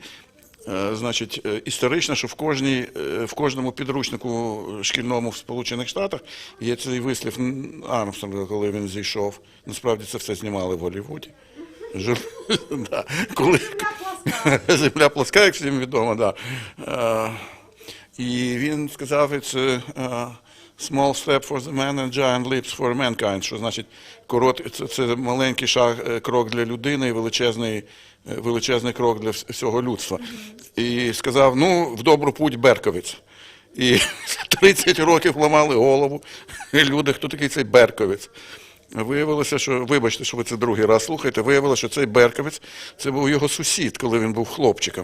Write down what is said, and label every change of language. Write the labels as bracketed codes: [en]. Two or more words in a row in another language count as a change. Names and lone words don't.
[uk] Значить, історично, що в кожному підручнику шкільному в Сполучених Штатах є цей вислів Армстронга, коли він зійшов. Насправді це все знімали в Голлівуді. Да. Земля плоска, як всім відомо, да. І він сказав, [en] it's small step for the man and giant leaps for mankind, [uk] що значить, це маленький крок для людини і величезний крок для всього людства. І сказав, ну, в добру путь Берковиць. І 30 років ламали голову люди, хто такий цей Берковиць. Виявилося, що, вибачте, що ви це другий раз слухаєте, виявилося, що цей Берковиць, це був його сусід, коли він був хлопчиком.